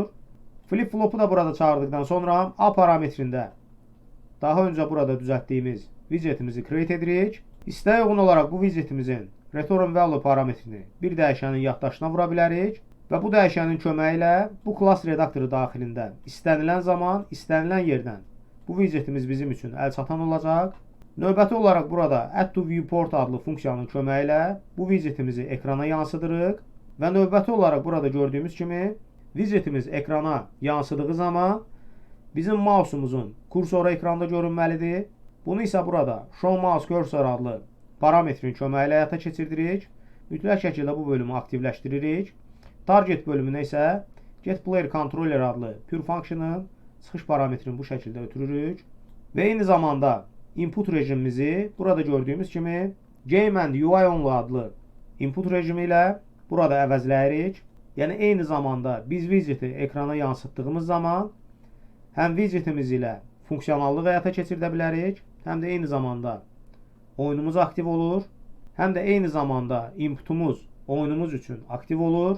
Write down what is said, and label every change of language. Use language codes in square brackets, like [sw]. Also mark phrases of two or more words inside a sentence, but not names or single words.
[az] Flip-flopu da burada çağırdıqdan sonra A parametrində daha öncə burada düzəltdiyimiz widgetimizi create edirik. İstəyə uyğun olaraq bu widgetimizin [en] return value [az] parametrini bir dəyişənin yaddaşına vura bilərik və bu dəyişənin köməyi ilə bu class redaktoru daxilində istənilən zaman, istənilən yerdən bu widgetimiz bizim üçün əlçatan olacaq. Növbəti olaraq burada [en] add to viewport [az] adlı funksiyanın köməyi ilə bu widgetimizi ekrana yansıdırıq və növbəti olaraq burada gördüyümüz kimi widgetimiz ekrana yansıdığı zaman bizim mouse'umuzun kursoru ekranda görünməlidir. Bunu isə burada [en] show mouse cursor [az] adlı parametrin köməyi ilə həyata keçirdirik. Mütləq şəkildə bu bölümü aktivləşdiririk. Target bölümünə isə [en] get player controller [az] adlı [en] pure function'ın [az] çıxış parametrini bu şəkildə ötürürük və eyni zamanda input rejimimizi burada gördüyümüz kimi [en] game and UI only [az] adlı input rejimi ilə burada əvəzləyirik. Yəni eyni zamanda biz widgeti ekrana yansıtdığımız zaman həm widgetimiz ilə funksionallıq həyata keçirdə bilərik, həm də eyni zamanda oyunumuz aktiv olur, həm də eyni zamanda inputumuz oyunumuz üçün aktiv olur.